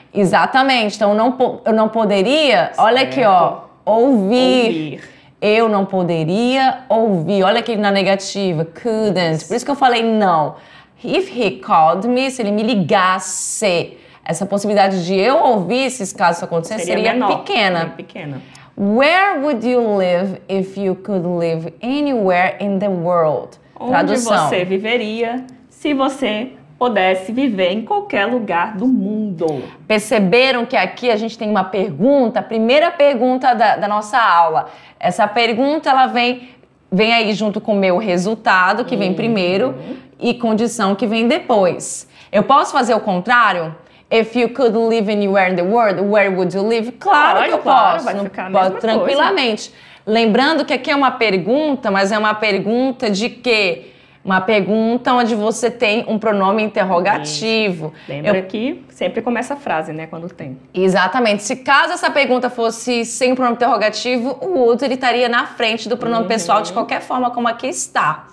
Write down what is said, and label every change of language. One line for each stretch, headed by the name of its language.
Portuguese: Exatamente. Então, eu não poderia... Certo. Olha aqui, ó. Ouvir. Eu não poderia ouvir. Olha aqui na negativa. Couldn't. Por isso que eu falei não.
English: If he called me,
Portuguese: se ele me ligasse, essa possibilidade de eu ouvir se caso acontecer seria pequena.
English: Where would you live if you could live anywhere in the world?
Portuguese: Onde Tradução. você viveria se você pudesse viver em qualquer lugar do mundo? Perceberam que aqui a gente tem uma pergunta, a primeira pergunta da nossa aula. Essa pergunta, ela vem aí junto com o meu resultado, que vem primeiro, e condição, que vem depois. Eu posso fazer o contrário?
English: If you could live anywhere in the world, where would you live?
Portuguese: Claro que eu posso. Vai ficar a mesma tranquilamente. Coisa. Lembrando que aqui é uma pergunta, mas é uma pergunta de quê? Uma pergunta onde você tem um pronome interrogativo. Lembra que sempre começa a frase, né, quando tem. Exatamente. Se caso essa pergunta fosse sem pronome interrogativo, o would ele estaria na frente do pronome pessoal de qualquer forma, como aqui está.